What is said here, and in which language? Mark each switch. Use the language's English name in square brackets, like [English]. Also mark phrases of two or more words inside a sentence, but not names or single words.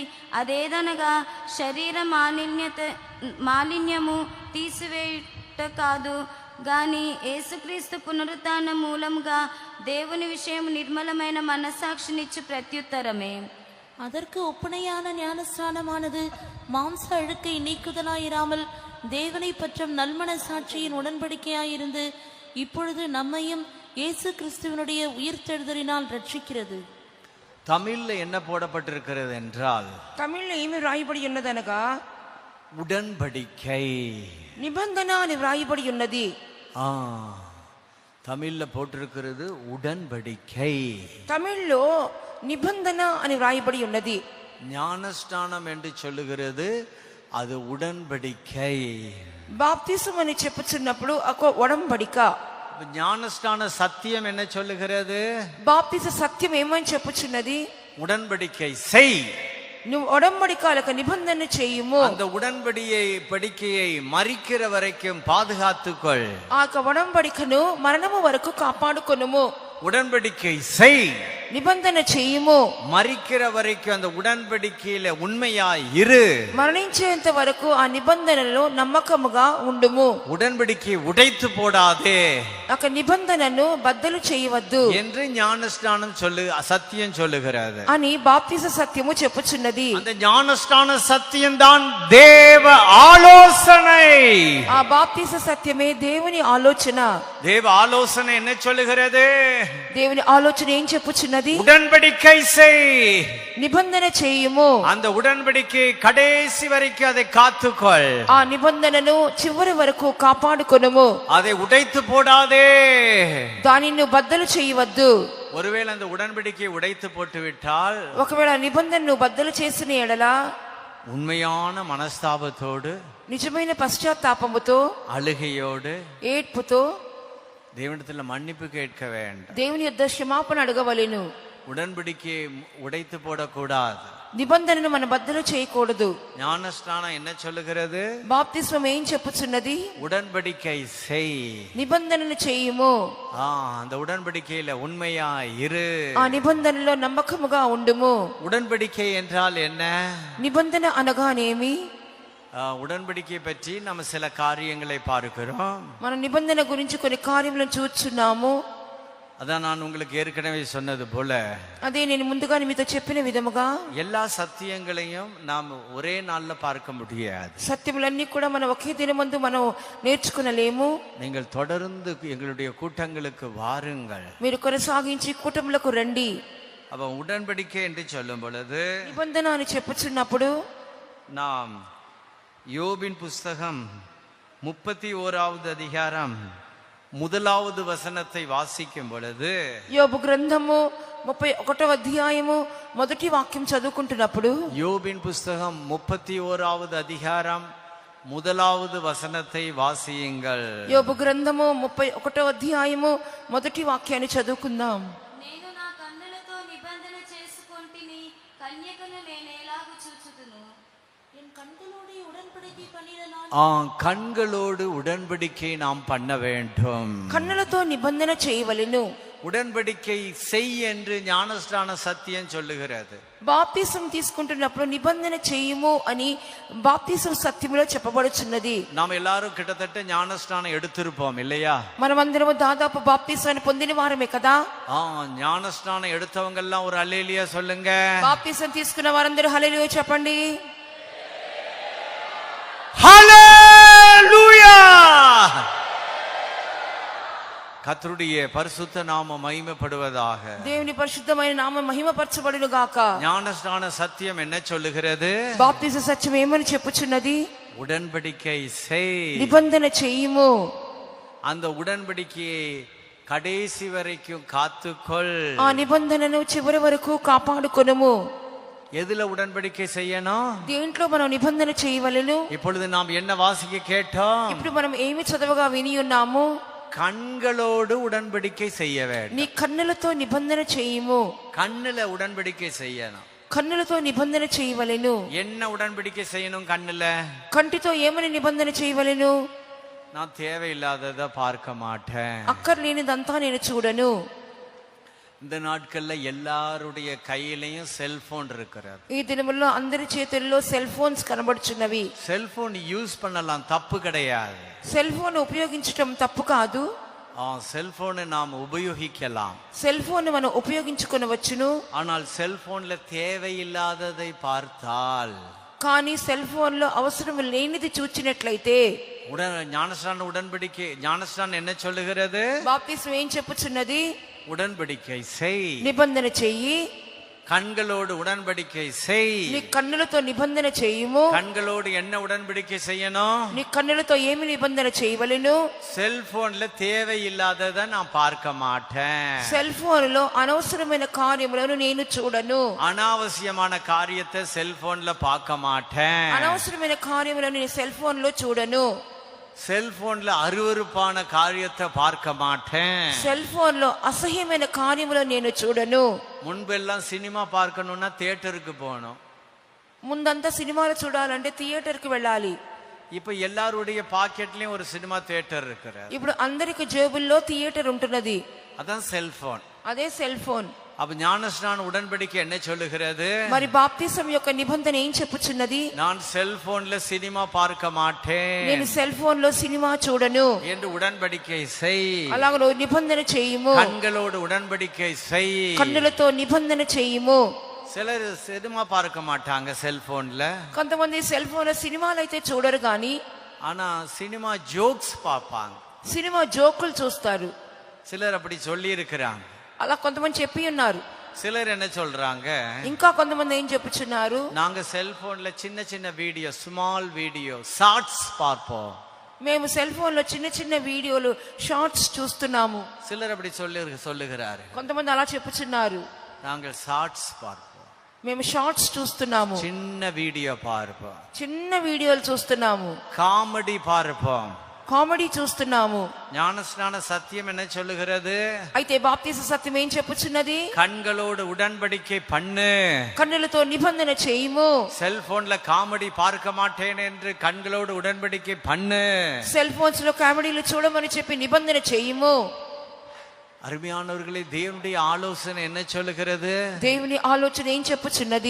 [Telugu] అదేదనగా శరీర మాలిన్యము తీసివేయుట కాదు గాని యేసుక్రీస్తు పునరుత్థాన మూలముగా దేవుని విషయం నిర్మలమైన మనస్సాక్షినిచ్చు ప్రత్యుత్తరమే. [Tamil] அதற்கு ஒப்பனையான ஞானஸ்நானமானது மாம்ச அழுக்கை நீக்குதலாயிராமல் தேவனை பற்றும் நல்மனசாட்சியின் உடன்படிக்கையாயிருந்து இப்பொழுது நம்மையும் இயேசு கிறிஸ்துவனுடைய உயிர்த்தெழுதலினால் ரட்சிக்கிறது. தமிழ்ல என்ன போடப்பட்டிருக்கிறது என்றால், [Telugu] తమిళ్లో ఏమి వ్రాయబడి ఉన్నదనగా [Tamil] உடன்படிக்கை, [Telugu] నిబంధన అని వ్రాయబడి ఉన్నది. [Tamil] தமிழ்ல போட்டிருக்கிறது உடன்படிக்கை. [Telugu] తమిళ్లో నిబంధన అని వ్రాయబడి ఉన్నది. [Tamil] ஞானஸ்நானம் என்று சொல்லுகிறது, அது உடன்படிக்கை. [Telugu] బాప్తిసం అని చెప్పుచున్నప్పుడు ఒక ఒడంబడిక. [Tamil] ஞானஸ்நான சத்தியம் என்ன சொல்லுகிறது? [Telugu] బాప్తిస సత్యం ఏమని చెప్పుచున్నది? [Tamil] உடன்படிக்கை செய். [Telugu] నువ్వు ఒడంబడికాలకు నిబంధన చేయుము [Tamil] அந்த உடன்படிக்கையை மரிக்கிற வரைக்கும் பாதுகாத்துக்கொள். [Telugu] ఆ యొక్క ఒడంబడికను మరణము వరకు కాపాడుకొనుము. [Tamil] உடன்படிக்கை செய், [Telugu] నిబంధన చేయుము. [Tamil] மரிக்கிற வரைக்கும் அந்த உடன்படிக்கையில உண்மையா இரு. [Telugu] మరణించేంత వరకు ఆ నిబంధనలో నమ్మకముగా ఉండుము. [Tamil] உடன்படிக்கை உடைத்து போடாதே [Telugu] ఒక నిబంధనను బద్దలు చేయవద్దు [Tamil] என்று ஞானஸ்நானம் சத்தியம் சொல்லுகிறது. [Telugu] అని బాప్తిస సత్యము చెప్పుచున్నది. [Tamil] அந்த ஞானஸ்நான சத்தியம் தான் தேவ ஆலோசனை. [Telugu] ఆ బాప్తిస సత్యమే దేవుని ఆలోచన. [Tamil] தேவ ஆலோசனை என்ன சொல்லுகிறது? [Telugu] దేవుని ఆలోచన ఏం చెప్పుచున్నది? [Tamil] உடன்படிக்கை செய், [Telugu] నిబంధన చేయుము. [Tamil] அந்த உடன்படிக்கை கடைசி வரைக்கும் அதை காத்துக்கொள். [Telugu] ఆ నిబంధనను చివరి వరకు కాపాడుకొనుము. [Tamil] அதை உடைத்து போடாதே. [Telugu] దానిని నువ్వు బద్దలు చేయవద్దు. [Tamil] ஒருவேளை அந்த உடன்படிக்கையை உடைத்து போட்டு விட்டால், [Telugu] ఒకవేళ నిబంధనను బద్దలు చేసిన ఎడల [Tamil] உண்மையான மனஸ்தாபத்தோடு, [Telugu] నిజమైన పశ్చాత్తాపముతో, [Tamil] அழுகையோடு [Telugu] ఏడ్పుతో [Tamil] தேவனிடத்துல மன்னிப்பு கேட்க வேண்டும். [Telugu] దేవుని యొద్ద క్షమాపణ అడగవలెను. [Tamil] உடன்படிக்கையை உடைத்து போடக்கூடாது. [Telugu] నిబంధనను మనం బద్దలు చేయకూడదు. [Tamil] ஞானஸ்நானம் என்ன சொல்லுகிறது? [Telugu] బాప్తిస్మం ఏం చెప్పుచున్నది? [Tamil] உடன்படிக்கை செய், [Telugu] నిబంధనను చేయుము. [Tamil] அந்த உடன்படிக்கையில உண்மையா இரு. [Telugu] ఆ నిబంధనలో నమ్మకముగా ఉండుము. [Tamil] உடன்படிக்கை என்றால் என்ன? [Telugu] నిబంధన అనగానేమి? [Tamil] உடன்படிக்கை பற்றி நம்ம சில காரியங்களை பார்க்கிறோம். [Telugu] మన నిబంధన గురించి కొన్ని కార్యములను చూస్తున్నాము. [Tamil] அதான் நான் உங்களுக்கு ஏற்கனவே சொன்னது போல, [Telugu] అదే నేను ముందుగానే మీతో చెప్పిన విధముగా [Tamil] எல்லா సత్యங்களையும் நாம் ஒரே நாள்ல பார்க்க முடியாது. [Telugu] సత్యములన్నీ కూడా మనం ఒకే దినమందు మనం నేర్చుకునలేము. [Tamil] நீங்கள் தொடர்ந்து எங்களுடைய கூட்டங்களுக்கு வாருங்கள். [Telugu] మీరు కొనసాగించి కూటములకు రండి. [Tamil] அப்ப உடன்படிக்கை என்று சொல்லும் பொழுது, [Telugu] నిబంధన అని చెప్పుచున్నప్పుడు [Tamil] நாம் யோபின் புஸ்தகம் 31வது அதிகாரம் 1வது வசனத்தை வாசிக்கும் பொழுது, [Telugu] యోబు గ్రంథము 31వ అధ్యాయము మొదటి వాక్యం చదువుకుంటున్నప్పుడు, [Tamil] யோபின் புஸ்தகம் 31வது அதிகாரம் 1வது వసనத்தை వాసియంగల్. [Telugu] యోబు గ్రంథము 31వ అధ్యాయము మొదటి వాక్యాన్ని చదువుకుందాం. నేను నా కన్నులతో నిబంధన చేసుకొంటిని, కన్యకను నేనేలాగు చూచుదును. [Tamil] என் கண்களோடு உடன்படிக்கை பண்ணின கண்களோடு உடன்படிக்கை நாம் பண்ண வேண்டும். [Telugu] కన్నులతో నిబంధన చేయవలెను. [Tamil] உடன்படிக்கை செய் என்று ஞானஸ்நான சத்தியம் சொல்லுகிறது. [Telugu] బాప్తిసం తీసుకుంటున్నప్పుడు నిబంధన చేయుము అని బాప్తిసం సత్యములో చెప్పబడుచున్నది. [Tamil] நாம் எல்லாரும் கிட்டத்தட்ட ஞானஸ்நானம் எடுத்திருப்போம் இல்லையா? [Telugu] మనమందరము దాదాపు బాప్తిసాన్ని పొందిన వారమే కదా. [Tamil] ஞானஸ்நானம் எடுத்தவங்க எல்லாம் ஒரு அல்லேலூயா சொல்லுங்க. [Telugu] బాప్తిసం తీసుకున్న వారందరూ హల్లెలూయా చెప్పండి. [Tamil] ஹல்லேலூயா! கர்த்தருடைய பரிசுத்த நாமம் மகிமைப்படுவதாக. [Telugu] దేవుని పరిశుద్ధమైన నామం మహిమపరచబడును గాక. [Tamil] ஞானஸ்நான சத்தியம் என்ன சொல்லுகிறது? [Telugu] బాప్తిస సత్యం ఏమని చెప్పుచున్నది? [Tamil] உடன்படிக்கை செய், [Telugu] నిబంధన చేయుము. [Tamil] அந்த உடன்படிக்கையை கடைசி வரைக்கும் காத்துக்கொள். [Telugu] ఆ నిబంధనను చివరి వరకు కాపాడుకొనుము. [Tamil] எதுல உடன்படிக்கை செய்யணும்? [Telugu] దేంట్లో మనం నిబంధన చేయవలెను? [Tamil] இப்பொழுது நாம் என்ன வாசிக்க கேட்டோம்? [Telugu] ఇప్పుడు మనం ఏమి చదవగా విని ఉన్నాము? [Tamil] கண்களோடு உடன்படிக்கை செய்ய வேண்டும். [Telugu] నీ కన్నులతో నిబంధన చేయుము. [Tamil] கண்ணுல உடன்படிக்கை செய்யணும். [Telugu] కన్నులతో నిబంధన చేయవలెను. [Tamil] என்ன உடன்படிக்கை செய்யணும்? கண்ணுல [Telugu] కంటితో ఏమని నిబంధన చేయవలెను? [Tamil] நான் தேவையில்லாததை பார்க்க மாட்டேன். [Telugu] అక్కర్లేనిదంతా నేను చూడను. [Tamil] இந்த நாட்கள்ல எல்லாருடைய கையிலையும் செல்போன் இருக்கிறது. [Telugu] ఈ దినముల్లో అందరి చేతుల్లో [English] cell phones [Telugu] కనబడుచున్నవి. [Tamil] செல்போன் யூஸ் பண்ணலாம், தப்பு கிடையாது. [English] cell phone [Telugu] ఉపయోగించటం తప్పు కాదు. [Tamil] செல்போனை நாம் உபயோகிக்கலாம். [English] cell phone [Telugu] మనం ఉపయోగించుకొనవచ్చును. [Tamil] ஆனால் செல்போன்ல தேவையில்லாததை பார்த்தால், [Telugu] కానీ [English] cell phone [Telugu] లో అవసరం లేనిది చూచినట్లయితే, [Tamil] ஞானஸ்நானம் என்ன சொல்லுகிறது? [Telugu] బాప్తిసం ఏం చెప్పుచున్నది? [Tamil] உடன்படிக்கை செய், [Telugu] నిబంధన చెయ్యి. [Tamil] கண்களோடு உடன்படிக்கை செய். [Telugu] నీ కన్నులతో నిబంధన చేయుము. [Tamil] கண்களோடு என்ன உடன்படிக்கை செய்யணும்? [Telugu] నీ కన్నులతో ఏమి నిబంధన చేయవలెను? [Tamil] செல்போன்ல தேவையில்லாததை நான் பார்க்க மாட்டேன். [English] cell phone [Telugu] లో అనవసరమైన కార్యములను నేను చూడను. [Tamil] அனாவசியமான காரியத்தை செல்போன்ல பார்க்க மாட்டேன். [Telugu] అనవసరమైన కార్యములను నేను [English] cell phone [Telugu] లో చూడను. [Tamil] செல்போன்ல அருவருப்பான காரியத்தை பார்க்க மாட்டேன். [English] cell phone [Telugu] లో అసహ్యమైన కార్యములను నేను చూడను. [Tamil] முன்பெல்லாம் சினிமா பார்க்கணும்னா தியேட்டருக்கு போகணும். [Telugu] ముందంతా సినిమాలు చూడాలంటే థియేటర్కి వెళ్ళాలి. [Tamil] இப்ப எல்லாருடைய பாக்கெட்லயும் ஒரு [English] cinema theater [Tamil] இருக்கிறது. [Telugu] ఇప్పుడు అందరికి జేబుల్లో థియేటర్ ఉంటున్నది. [Tamil] அதான் செல்போன். [Telugu] అదే [English] cell phone. [Tamil] அப்ப ஞானஸ்நான உடன்படிக்கை என்ன சொல்லுகிறது? [Telugu] మరి బాప్తిసం యొక్క నిబంధన ఏం చెప్పుచున్నది? [Tamil] நான் செல்போன்ல சினிமா பார்க்க மாட்டேன், [Telugu] నేను [English] cell phone [Telugu] లో సినిమా చూడను [Tamil] என்று உடன்படிக்கை செய். [Telugu] అలాగ నువ్వు నిబంధన చేయుము. [Tamil] கண்களோடு உடன்படிக்கை செய். [Telugu] కన్నులతో నిబంధన చేయుము. [Tamil] சிலர் சினிமா பார்க்க மாட்டாங்க செல்போன்ல. [Telugu] కొంతమంది [English] cell phone [Telugu] లో సినిమాలు అయితే చూడరు గాని [Tamil] ஆனா [English] cinema jokes [Tamil] பார்ப்பாங்க. [Telugu] సినిమా జోకులు చూస్తారు. [Tamil] சிலர் அப்படி சொல்லி இருக்கிறாங்க. [Telugu] అలా కొంతమంది చెప్పి ఉన్నారు. [Tamil] சிலர் என்ன சொல்றாங்க? [Telugu] ఇంకా కొంతమంది ఏం చెప్పుచున్నారు? [Tamil] நாங்க செல்போன்ல சின்ன சின்ன வீடியோ, [English] small video, [Tamil] ஷார்ட்ஸ் பார்ப்போம். [Telugu] మేము [English] cell phone [Telugu] లో చిన్న చిన్న వీడియోలు షార్ట్స్ చూస్తున్నాము. [Tamil] சிலர் அப்படி சொல்லுகிறாரு. [Telugu] కొంతమంది అలా చెప్పుచున్నారు. [Tamil] நாங்கள் ஷார்ட்ஸ் பார்ப்போம், [Telugu] మేము షార్ట్స్ చూస్తున్నాము, [Tamil] சின்ன வீடியோ பார்ப்போம், [Telugu] చిన్న వీడియోలు చూస్తున్నాము, [Tamil] காமெடி பார்ப்போம், [Telugu] కామెడీ చూస్తున్నాము. [Tamil] ஞானஸ்நான சத்தியம் என்ன சொல்லுகிறது? [Telugu] అయితే బాప్తిస సత్యం ఏం చెప్పుచున్నది? [Tamil] கண்களோடு உடன்படிக்கை பண்ணு, [Telugu] కన్నులతో నిబంధన చేయుము. [Tamil] செல்போன்ல காமெடி பார்க்க மாட்டேன் என்று கண்களோடு உடன்படிக்கை பண்ணு. [English] cell phones [Telugu] లో కామెడీలు చూడమని చెప్పి నిబంధన చేయుము. [Tamil] அருமையானவர்களே, தேவனுடைய ஆலோசனை என்ன சொல்லுகிறது? [Telugu] దేవుని ఆలోచన ఏం చెప్పుచున్నది?